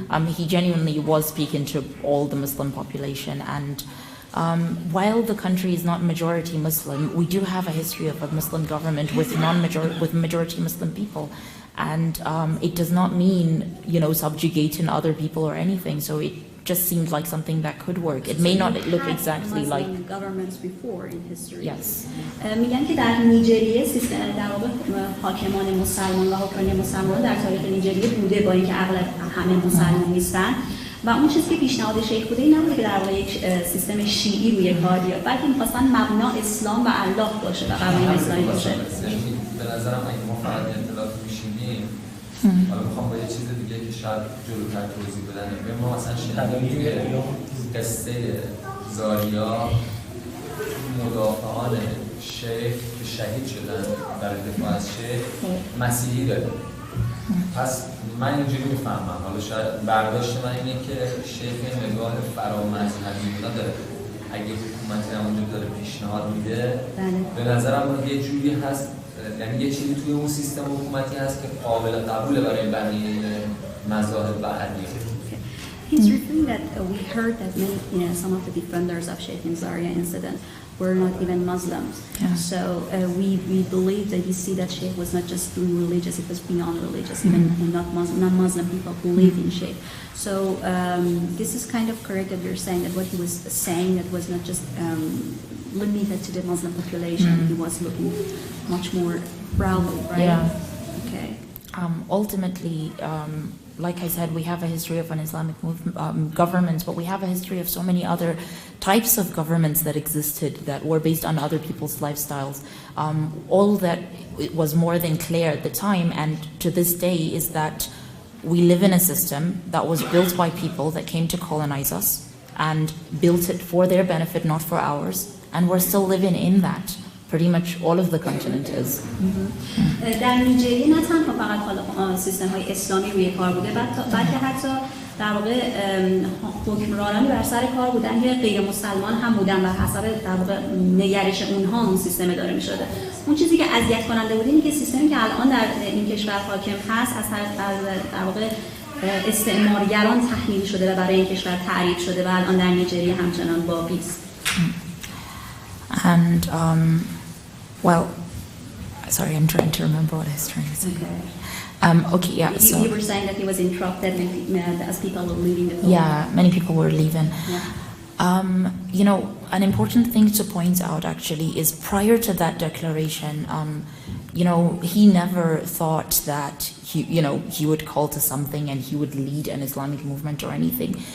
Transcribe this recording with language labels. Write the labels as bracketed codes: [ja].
[en] He genuinely was speaking to all the Muslim population, and while the country is not majority Muslim, we do have a history of a Muslim government with majority Muslim people, and it does not mean, you know, subjugating other people or anything. So it just seemed like something that could work. It may not look exactly like governments before in history. Yes. [fa] میگن که در نیجریه سیستم در واقع حاکمان مسلمان و حکمرانی مسلمان در تاریخ نیجریه بوده، با اینکه اغلب همه مسلمان نیستن، و اون چیزی که پیشنهاد شیخ بوده این نبوده که در واقع یک سیستم شیعی روی کار بیاد، بلکه می‌خواستن مبنا اسلام و الله باشه و قوانین اسلامی باشه. به نظرم اگه ما فقط اطلاعات میشینیم، حالا میخوام با یه چیز دیگه که شاید جلوتر توضیح بدن، به ما مثلا شنیدیم که قصه زاریا مدافعان شیخ که شهید شدن برای دفاع از شیخ مسیحی داره. پس من اینجوری میفهمم، حالا شاید برداشت من اینه که شیخ نگاه فرامذهبی داره. اگه حکومتی همونجا داره پیشنهاد میده، به نظرم یه جوری هست، یعنی یه چیزی توی اون سیستم حکومتی هست که قابل قبوله برای بقیه مذاهب و ادیان. [en] He's referring that we heard that many, some of the defenders of Sheikh Zaria incident were not even Muslims. Yeah. So we believe that you see that Sheikh was not just doing religious; it was beyond religious. Even non-Muslim people believed in Sheikh. So this is kind of correct that you're saying that what he was saying that was not just limited to the Muslim population. He was looking much more broadly, right? Yeah. Okay. Ultimately, like I said, we have a history of an Islamic government, but we have a history of so many other types of governments that existed that were based on other people's lifestyles. All that was more than clear at the time, and to this day, is that we live in a system that was built by people that came to colonize us and built it for their benefit, not for ours, and we're still living in that. Pretty much all of the continent is. [fa] در نیجریه نه تنها فقط حالا سیستم های اسلامی روی کار بوده، بلکه حتی در واقع حکمرانانی بر سر کار بودن که غیر مسلمان هم بودن و حسب در واقع نگرش اونها اون سیستم اداره می‌شده. اون چیزی که اذیت کننده بود اینه که سیستمی که الان در این کشور حاکم هست از در واقع استعمارگران تحمیل شده و برای این کشور تعریف شده و الان در نیجریه همچنان باقی است. [en] And well, sorry, I'm trying to remember what I was trying to say. Okay, yeah. So you were saying that he was interrupted as people were leaving the building. Yeah, many people were leaving. Yeah. An important thing to point out actually is prior to that declaration, he never thought that he would call to something and he would lead an Islamic movement or anything.